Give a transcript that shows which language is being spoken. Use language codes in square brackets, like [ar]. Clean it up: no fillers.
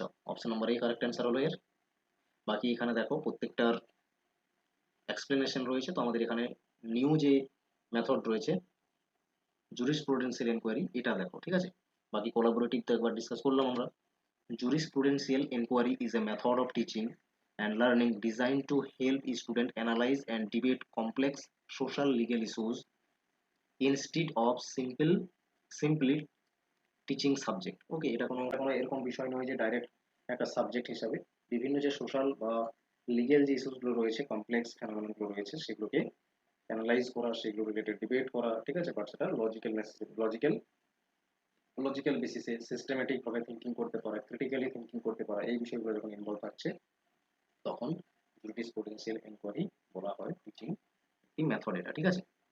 [bn] Option number A correct answer হলো এর। বাকি এখানে দেখো প্রত্যেকটার এক্সপ্লেনেশন রয়েছে, তো আমাদের এখানে নিউ যে মেথড রয়েছে জুরিসপ্রুডেন্সিয়াল এনকোয়ারি, এটা দেখো, ঠিক আছে? বাকি কোলাবোরেটিভ তো একবার ডিসকাস করলাম আমরা। [en] Jurisprudential inquiry is a method of teaching and learning designed to help students analyze and debate complex social legal issues instead of simply teaching subject. [bn] ওকে, এটা কোনো এরকম বিষয় নয় যে ডাইরেক্ট একটা সাবজেক্ট হিসাবে বিভিন্ন যে সোশ্যাল বা লিগ্যাল যে ইস্যুসগুলো রয়েছে, কমপ্লেক্স ফেনোমেননগুলো রয়েছে, সেগুলোকে অ্যানালাইজ করা, সেগুলো রিলেটেড ডিবেট করা, ঠিক আছে? বাট সেটা লজিক্যাল লজিক্যাল বেসিসে সিস্টেমেটিক ভাবে থিঙ্কিং করতে পারা, ক্রিটিক্যালি থিঙ্কিং করতে পারা, এই বিষয়গুলো যখন ইনভলভ থাকছে, তখন জুরিসপ্রুডেন্সিয়াল এনকোয়ারি বলা হয় টিচিং একটি মেথড, এটা, ঠিক আছে?